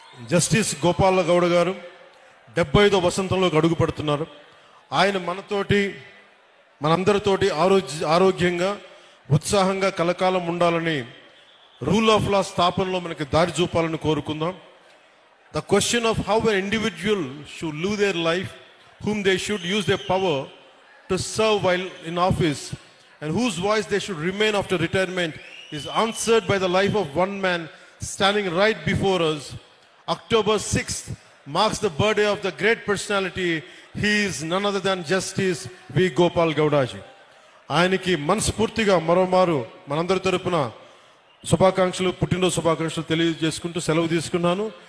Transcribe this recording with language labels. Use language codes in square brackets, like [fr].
[te] Justice Gopala Gowda గారు 75వ వసంతంలోకి అడుగు పెడుతున్నారు. ఆయన మనందరితోటి ఆరోగ్యంగా ఉత్సాహంగా కలకాలం ఉండాలని రూల్ ఆఫ్ లా స్థాపనలో మనకి దారి చూపాలని కోరుకుందాం. [en] The question of how an individual should live their life, whom they should use their power to serve while in office, and whose voice they should remain after retirement is answered by the life of one man standing right before us. October 6th marks the birthday of the great personality. He is none other than Justice V. Gopal Gowda ji. [te] ఆయనకి మనస్ఫూర్తిగా మరోమారు మనందరి తరపున శుభాకాంక్షలు, పుట్టినరోజు శుభాకాంక్షలు తెలియజేసుకుంటూ సెలవు తీసుకున్నాను.